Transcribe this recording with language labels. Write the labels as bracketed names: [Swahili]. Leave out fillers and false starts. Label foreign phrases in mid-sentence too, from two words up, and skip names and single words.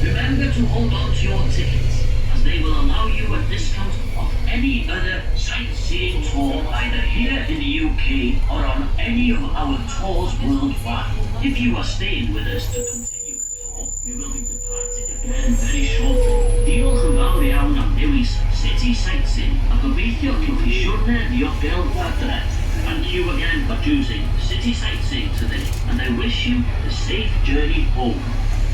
[English] Remember to hold on to your tickets, as they will allow you a discount of any other sightseeing tour either here in the UK or on any of our tours worldwide. If you are staying with us to continue the tour, we will be again very shortly. [Welsh] Diolch yn fawr iawn am dewis City Sightseeing a gobeithio cywch chi siwrne ddiogel adre. [English] Thank you again for choosing City Sightseeing today, and I wish you a safe journey home.